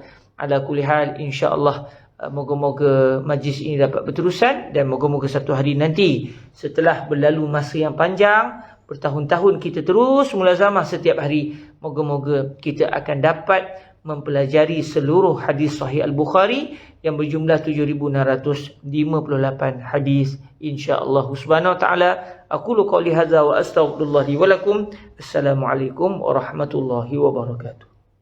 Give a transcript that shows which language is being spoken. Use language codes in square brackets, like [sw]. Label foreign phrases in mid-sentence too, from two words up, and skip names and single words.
[ar] على كل حال, [ms] insyaAllah moga-moga majlis ini dapat berterusan, dan moga-moga satu hari nanti setelah berlalu masa yang panjang, bertahun-tahun kita terus mulazamah setiap hari moga-moga kita akan dapat mempelajari seluruh hadis Sahih Al-Bukhari yang berjumlah 7,658 hadis insya-Allah [ar] سبحانه وتعالى. أقول قولي هذا وأستغفر الله لي ولكم. السلام عليكم ورحمة الله وبركاته.